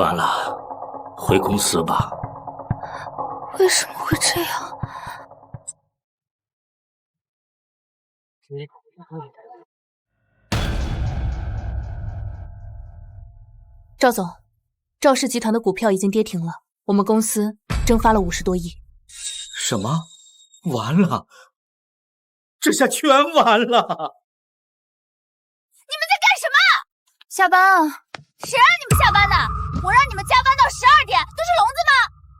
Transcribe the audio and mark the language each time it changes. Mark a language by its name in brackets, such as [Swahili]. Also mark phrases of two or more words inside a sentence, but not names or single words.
[Chinese] 算了，回公司吧。為什麼會這樣？趙總，趙氏集團的股票已經跌停了，我們公司蒸發了50多億。什麼？完了，這下全完了！你們在幹什麼？下班啊！誰讓你們下班的？我讓你們加班到12點，都是聾子嗎？